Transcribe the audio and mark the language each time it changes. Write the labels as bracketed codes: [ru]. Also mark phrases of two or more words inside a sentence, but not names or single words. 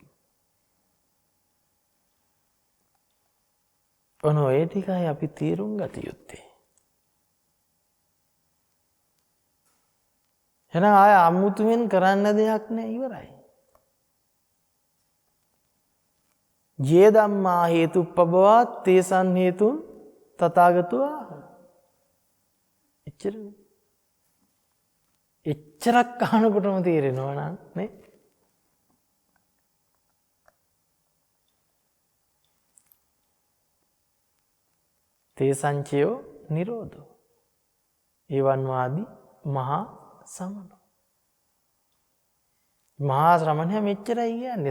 [si] ඔය ටිකයි අපි තීරුම් ගත යුත්තේ. එහෙනම් ආය අමුතුවෙන් කරන්න දෙයක් නෑ, ඉවරයි. [pi] ජේ ධම්මා හේතුප්පබවා තේසන් හේතුන් තථාගතෝ ආහ. [si] එච්චරනේ. එච්චරක් අහනකොටම තේරෙනවා නං නේ. [pi] තේසංචයෝ නිරෝධෝ එවන් වාදී මහා සමනෝ. [si] මහා ශ්‍රමණය මෙච්චරයි කියන්නේ.